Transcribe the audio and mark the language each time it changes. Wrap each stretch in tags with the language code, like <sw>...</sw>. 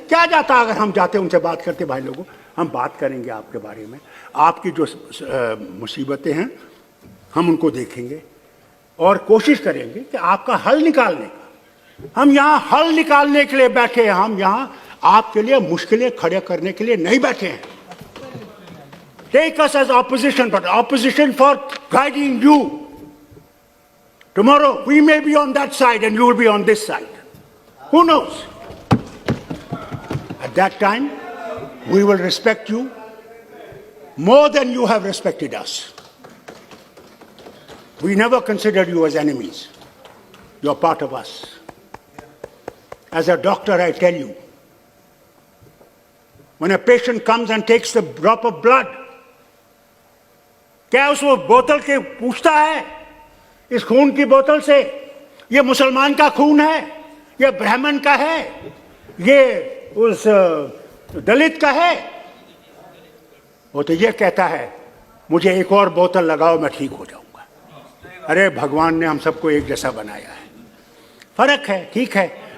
<hi>क्या जाता अगर हम जाते उनसे बात करते, भाई लोगों हम बात करेंगे आपके बारे में, आपकी जो मुसीबतें हैं हम उनको देखेंगे और कोशिश करेंगे कि आपका हल निकालने का. हम यहाँ हल निकालने के लिए बैठे हैं, हम यहाँ आपके लिए मुश्किलें खड़े करने के लिए नहीं बैठे हैं.</hi> <en>Take us as opposition, but opposition for guiding you. Tomorrow we may be on that side and you will be on this side. Who knows? At that time, we will respect you more than you have respected us. We never considered you as enemies. You are part of us. As a doctor, I tell you, when a patient comes and takes the drop of blood,</en> <hi>क्या उस वो बोतल के पूछता है इस खून की बोतल से। ये मुसलमान का खून है, ये ब्राह्मण का है, ये उस दलित का है। वो तो ये कहता है मुझे एक और बोतल लगाओ मैं ठीक हो जाऊंगा। अरे भगवान ने हम सबको एक जैसा बनाया है। फर्क है, ठीक है।</hi>